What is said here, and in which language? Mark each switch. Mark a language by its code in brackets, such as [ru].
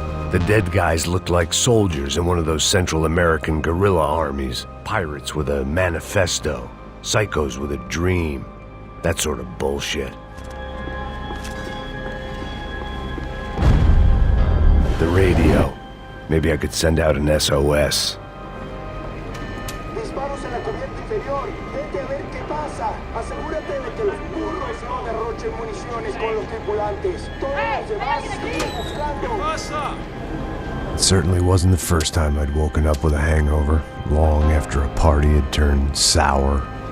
[en] The dead guys looked like soldiers in one of those Central American guerrilla armies. Pirates with a manifesto. Psychos with a dream. That sort of bullshit. The radio. Maybe I could send out an SOS. [es] Disparos en la cubierta inferior. Vete a ver qué pasa. Asegúrate de que los burros no derrochen municiones con los tripulantes. Todos los demás siguen buscando. ¿Qué pasa? [en] It certainly wasn't the first time I'd woken up with a hangover, long after a party had turned sour.